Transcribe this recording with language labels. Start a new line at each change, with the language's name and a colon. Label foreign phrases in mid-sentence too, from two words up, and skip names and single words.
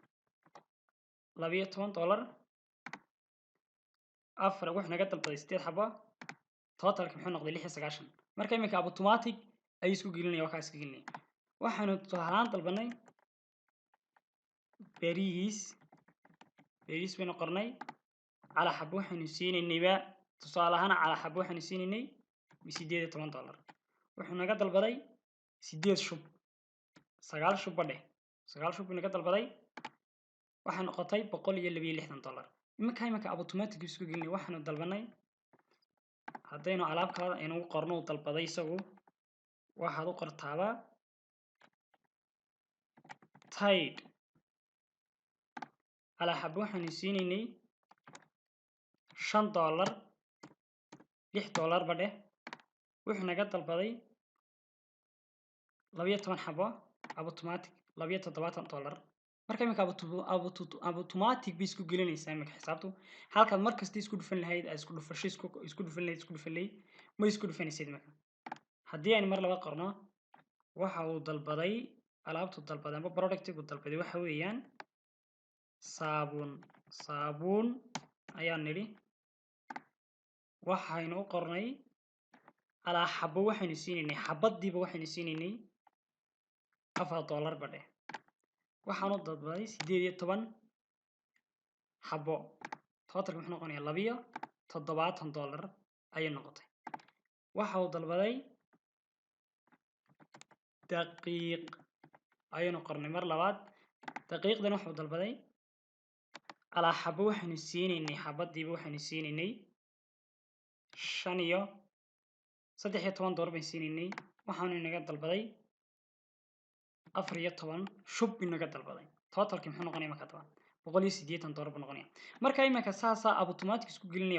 Somali: $12 afar wax naga dalbaday 8 xabo totalka muxuu noqday 96 marka imika automatic ay isku gelinaya waxa isku gelinaya waxaanu tusaale dalbanay bariis baynu qornay
Arabic: على حبة
Somali: waxaanu siinaynayba tusaalahaan
Arabic: على حبة
Somali: waxaanu siinaynay $18 wuxuu naga dalbaday 8 shub 9 shub badhe 9 shub naga dalbaday waxaan noqotay $162 imika automatic isku gelinay waxaanu dalbanay hadaynu alaab kale inuu qorno dalbaday isagu waxaad u qortaaba tide
Arabic: على حبة
Somali: waxaanu siinaynay $5 $6 badhe wuxuu naga dalbaday 12 xabo automatic $17 marka imika automatic bi isku gelinaysaa imika xisaabtu halka markasta isku dhufan lahayd isku dhufan lahayd ma isku dhufanaysid imika haddii aan mar laba qorno waxa uu dalbaday alaabtu dalbaday ama product-gu dalbaday waxa weeyaan saabuun ayaan nidhi waxaynu u qornay
Arabic: على حبة
Somali: waxaanu siinaynay xabadiiba waxaanu siinaynay $4 badhe waxaanu dalbaday 18 xabo totalka wuxuu noqonayaa $72 ayay noqotay waxa uu dalbaday daqiiq ayaynu qornay mar labaad daqiiqdan wuxuu dalbaday
Arabic: على حبة
Somali: waxaanu siinaynay xabadiiba waxaanu siinaynay $13 baan siinaynay waxaanu inaga dalbaday 14 shub inaga dalbaday totalki muxuu noqonayaa marka taban $180 buu noqonayaa marka imika saasa automatic isku gelinaya